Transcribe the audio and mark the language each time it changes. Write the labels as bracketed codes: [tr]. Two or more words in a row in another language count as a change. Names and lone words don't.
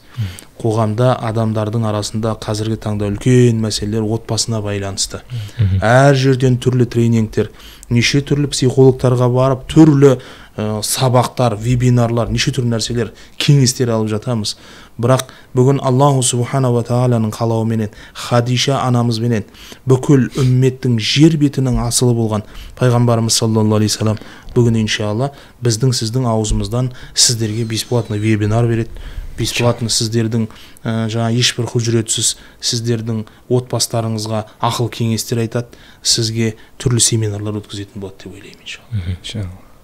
[kk] Қоғамда адамдардың арасында қазіргі таңда үлкен мәселелер отбасына байланысты. Әр жерден түрлі тренингтер, неше түрлі психологтарға барып, түрлі сабақтар, вебинарлар, неше түрлі нәрселер, кеңестер алып жатамыз. Бірақ бүгін [ar] الله سبحانه و [kk] тағаланың қалауыменен, Хадиша анамызбенен бүкіл үмметтің жер бетінің асылы болған пайғамбарымыз [ar] صلى الله عليه سلام [kk] бүгін иншалла біздің сіздің аузымыздан сіздерге бесплатно вебинар береді. Бесплатно сіздердің жаңа ешбір құжыретсіз сіздердің отбастарыңызға ақыл кеңестер айтады, сізге түрлі семинарлар өткізетін болады деп ойлаймын иншалла.